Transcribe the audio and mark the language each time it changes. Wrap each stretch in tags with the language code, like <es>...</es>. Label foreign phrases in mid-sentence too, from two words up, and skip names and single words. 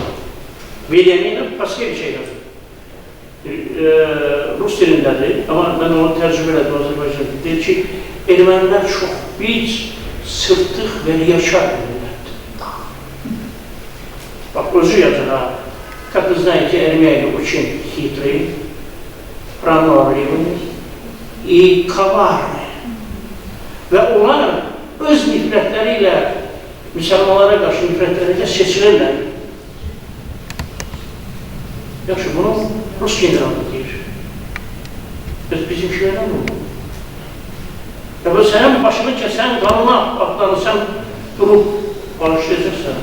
<az>Velyaminov Paskeviç yazır. Rus dilindədir, amma mən onu tərcümə elədim Azərbaycan'da. Deyir ki, ermənilər çox biz sırtıq və yaşar millətdir. Bak, özü yazır ha.</az> <ru>Как вы знаете, армяне очень хитрые, пронорливые и коварные.</ru> <az>Və onlar öz nifrətləri ilə müsəlmanlara qarşı nifrətlərincə seçilirlər. Yaxşı, bunu Rus generalı deyir. Bizimkilərdən mi olur? Ya bu sənin başını kəsən, qanuna atlanırsan, durub bağışlayacaqsan.</az>